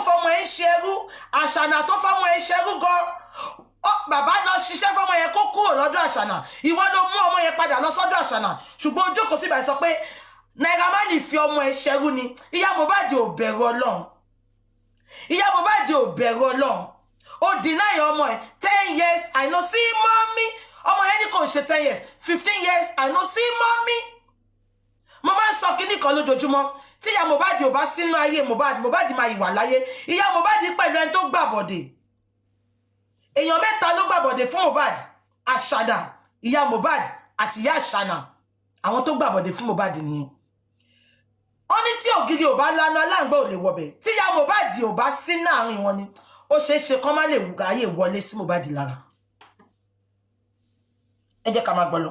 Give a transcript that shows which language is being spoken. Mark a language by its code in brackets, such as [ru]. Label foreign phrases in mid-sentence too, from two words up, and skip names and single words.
[yo] fọmọ ẹ ń ṣe ẹrú Àṣànà tó fọmọ ẹ ń ṣe ẹrú gan bàbá lọ ṣiṣẹ́ fọmọ yẹn kó kúrò lọ́dọ̀ Àṣànà ìwọ ló mú ọmọ yẹn padà lọ sọ́dọ̀ Àṣànà ṣùgbọ́n ó jókòó síbẹ̀ sọ pé Naira Marley fi ọmọ ẹ ṣẹrú ni ìyá Mohbad ò bẹ̀rù Ọlọ́run ìyá Mohbad ò bẹ̀rù Ọlọ́run ó deny ọmọ ẹ [pcm] 10 years I no see mommy [yo] ọmọ yẹn ní kò ṣe [pcm] 10 years 15 years I no see mommy [yo] mo máa ń sọ kíní kan lójoojúmọ́ tí ìyá Mohbad ò bá sínú ayé Mohbad máa ìwà láyé ìyá Mohbad pẹ̀lú ẹni tó gbàbọ̀dè èèyàn mẹ́ta ló gbàbọ̀dè fún Mohbad Àṣànà ìyá Mohbad àti ìyá Àṣànà àwọn tó gbàbọ̀dè fún Mohbad nìyẹn wọ́n ní tí ògiri ò bá lánàá aláǹgbá ò lè wọbẹ̀ tí ìyá Mohbad ò bá sí láàrin wọn ni ó ṣeé ṣe kán má lè ráyè wọlé sí Mohbad lára ẹ jẹ́ ká máa gbọ́ lọ.